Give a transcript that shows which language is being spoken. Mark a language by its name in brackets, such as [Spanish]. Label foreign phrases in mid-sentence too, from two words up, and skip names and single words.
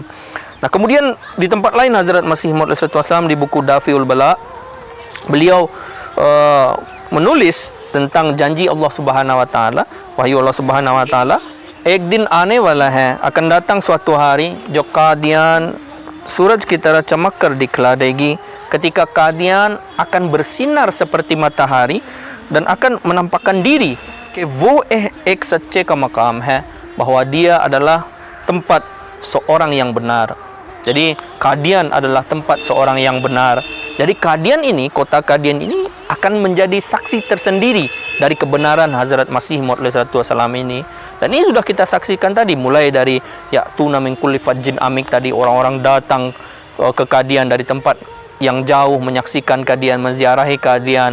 [Indonesian] Nah, kemudian di tempat lain Hazrat Masih Maud alaihissalam di buku Dafiul Bala, beliau menulis tentang janji Allah Subhanahu wa taala, wahyu Allah Subhanahu wa taala, [Urdu] ایک دن آنے والا ہے, [Indonesian] akan datang suatu hari [Urdu] جو قادیان سورج کی طرح چمک کر دکھلا دے گی, [Indonesian] ketika Kadian akan bersinar seperti matahari dan akan menampakkan diri [Urdu] کہ وہ ایک سچے کا مقام ہے, [Indonesian] bahwa dia adalah tempat seorang yang benar. Jadi Kadian adalah tempat seorang yang benar. Jadi Kadian ini, kota Kadian ini akan menjadi saksi tersendiri dari kebenaran Hazrat Masih Maud alaihissalam ini. Dan ini sudah kita saksikan tadi, mulai dari [Arabic] يأتون من كل فج عميق [Indonesian] tadi, orang-orang datang ke Kadian dari tempat yang jauh menyaksikan Kadian, menziarahi Kadian.